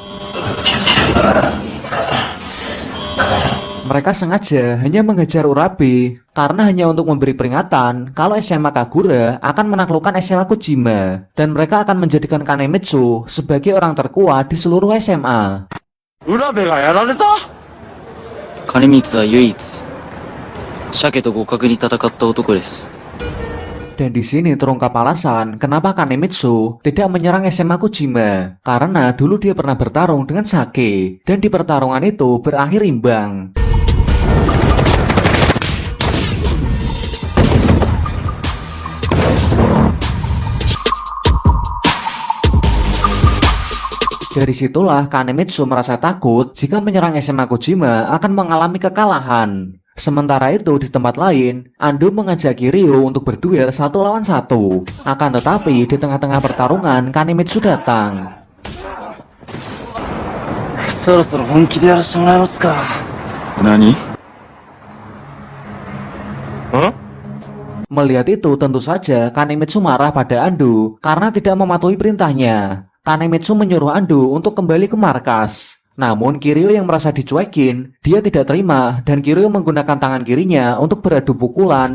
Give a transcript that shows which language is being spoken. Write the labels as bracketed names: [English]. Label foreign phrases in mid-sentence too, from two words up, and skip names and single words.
[Indonesian] Mereka sengaja hanya mengejar Urabe karena hanya untuk memberi peringatan kalau SMA Kagura akan menaklukkan SMA Kojima dan mereka akan menjadikan Kanemitsu sebagai orang terkuat di seluruh SMA. [Japanese] 浦部がやられた？金光は唯一、鮭と互角に戦った男です。 [Indonesian] Dan di sini terungkap alasan kenapa Kanemitsu tidak menyerang SMA Kojima. Karena dulu dia pernah bertarung dengan Sake, dan di pertarungan itu berakhir imbang. Dari situlah Kanemitsu merasa takut jika menyerang SMA Kojima akan mengalami kekalahan. Sementara itu di tempat lain, Ando mengajak Kiryu untuk berduel 1 lawan 1. Akan tetapi di tengah-tengah pertarungan Kanemitsu datang. [Japanese] そろそろ本気でやらせてもらえますか。何？ [Indonesian] Melihat itu tentu saja Kanemitsu marah pada Ando karena tidak mematuhi perintahnya. Kanemitsu menyuruh Ando untuk kembali ke markas. Namun Kiryu yang merasa dicuekin, dia tidak terima dan Kiryu menggunakan tangan kirinya untuk beradu pukulan.